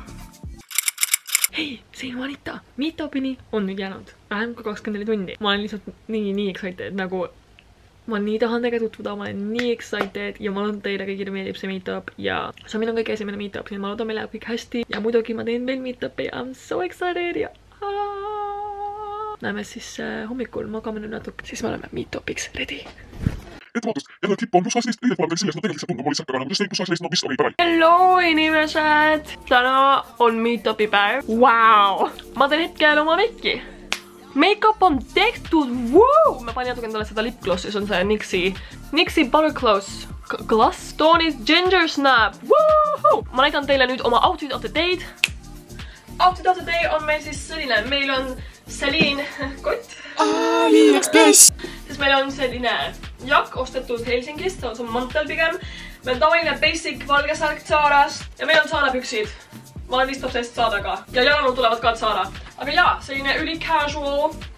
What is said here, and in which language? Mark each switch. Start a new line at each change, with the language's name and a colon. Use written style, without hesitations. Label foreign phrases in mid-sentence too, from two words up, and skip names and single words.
Estonian: Hei, see on Anita. Meetupini on nüüd jäänud vähem kui 24 tundi. Ma olen lihtsalt nii excited, nagu ma nii tahan teiega tutvuda, ma olen nii excited ja ma loodan teile kõigile meeldib see meetup ja see on minu kõige esimene meetup, nii ma loodan meil läheb kõik hästi ja muidugi ma teen veel meetupi ja
English: I'm so excited
Estonian: ja näeme siis hommikul magame nüüd natuke, siis me oleme meetupiks ready. Ettevaatust, jälle klipp on +18, õiget pole veel sellest, no tegelikult lihtsalt tundub, ma lihtsalt nagu tõstegi +18, no mis oli päev. Hello inimesed! Täna on meetupi päev. Wow! Ma teen hetkel oma mekki. Make-up on tehtud, wow! Ma panin natuke endale seda lipglossi, see on see Nixie Buttergloss Gloss toonis Ginger Snap. Woohoo! Ma näitan teile nüüd oma
English: outfit of the day. Outfit of the day
Estonian: on meil siis selline, meil on Celine kott. AliExpress. Siis meil on selline jakk ostetud Helsingist, see on mantel pigem. Meil on tavaline basic valge särk Zarast ja meil on Zara püksid. Ma olen vist obsessed Zaraga ja jalanud tulevad ka Zara. Aga jaa, selline üli casual.